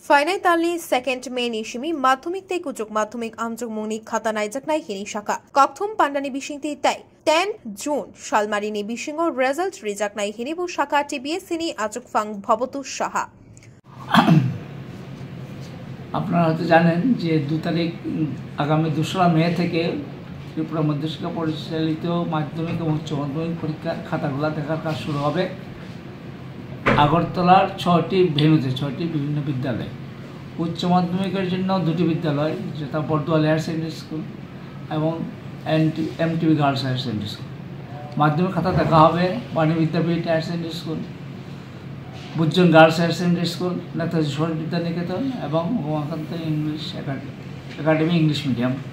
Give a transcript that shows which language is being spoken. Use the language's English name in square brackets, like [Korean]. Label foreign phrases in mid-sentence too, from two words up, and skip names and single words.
[Kok Borok] Finai Talni 2nd May ni Simi Madhyamik tei Kuchwk Madhyamik Amjwkmwng ni Khata Naijaknai hini shaka Kokthum Pandani Bishingti tai 10 June Salmari ni Bishingo result Naijaknai hini bu shaka TBS ni Amjwkmwng Bhobotu Shaha [Bangla] আপনারা হয়তো জানেন যে 2 তারিখ আগামী 2রা মে থেকে ত্রিপুরা মধ্যশিক্ষা পরিচালিত মাধ্যমিক এবং উচ্চ মাধ্যমিক পরীক্ষার খাতাগুলো দেখার কাজ শুরু হবে আগরতলার 6টি ভেন্যুতে 6টি বিভিন্ন বিদ্যালয়ে উচ্চ মাধ্যমিকের জন্য 2টি বিদ্যালয় যেটা বর্দুয়াল হায়ার সেকেন্ডারি স্কুল এবং এমটিবি গার্লস হায়ার সেকেন্ডারি স্কুল মাধ্যমিক খাতা দেখা হবে বাণী বিদ্যাপীঠ হায়ার সেকেন্ডারি স্কুল বুজ্জন গার্লস হায়ার সেকেন্ডারি স্কুল নেতাজি সুভাষ বিদ্যানিকেতন এবং উমাকান্ত ইংলিশ একাডেমি [English] English medium